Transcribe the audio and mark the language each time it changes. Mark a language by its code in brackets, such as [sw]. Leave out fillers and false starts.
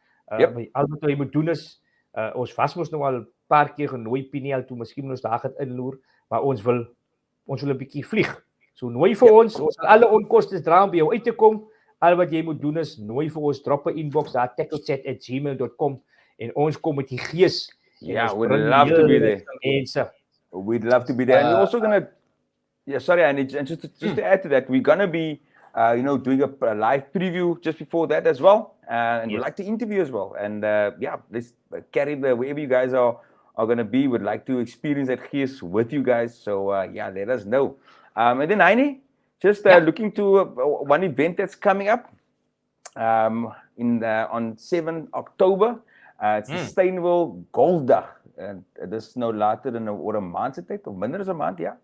[af] Al wat jy moet doen is ons was mos nou al 'n paar keer genooi Piniel toe, miskien ons daar gaan inloer, maar ons wil 'n bietjie vlieg. So nooi vir ons sal alle onkoste dra om by jou uit te kom. Al wat jy moet doen is nooi vir ons, drop 'n inbox daar teckelchat@gmail.com en ons kom met die gees. [en] Yeah, we'd love to be there. We'd love to be there. And we're also gonna and just to add to that, we're gonna be doing a live preview just before that as well. and we'd like to interview as well. And let's carry wherever you guys are going to be. We'd like to experience that gees with you guys. So let us know. And then Heini, just looking to one event that's coming up on 7 October. It's Sustainable Golf Dag. [af] En dis nou later in oor 'n maand se tyd of minder as 'n maand, ja.